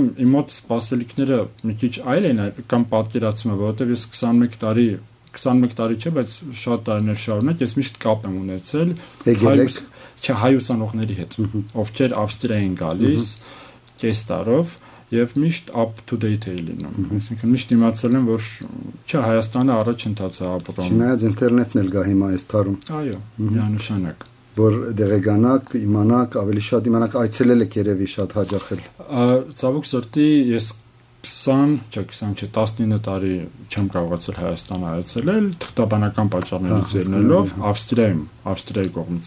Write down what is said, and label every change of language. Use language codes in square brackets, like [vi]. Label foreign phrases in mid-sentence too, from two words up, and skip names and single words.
[hy] իմ մոտ սպասելիքները մի քիչ այլ են կամ պատկերացումը, որովհետև ես 21 տարի չէ, բայց շատ տարիներ շարունակ ես միշտ կապ եմ ունեցել հայ ուսանողների հետ, ովքեր Ավստրիա են գալիս կես տարով եւ միշտ [en] up to date [hy] է լինում։ Այսինքն միշտ իմացել եմ, որ չէ Հայաստանը առաջընթաց է ապրում։ Չնայած ինտերնետն էլ գա հիմա այս տարում։ Այո, միանշանակ։ Որ դեղեկանաք, իմանաք, ավելի շատ իմանաք, այցելել եք երևի շատ հաճախել։ Ցավոք սրտի ես 19 տարի չեմ կարողացել Հայաստան այցելել, թղթաբանական պատճառներից ելնելով Ավստրիայի կողմից։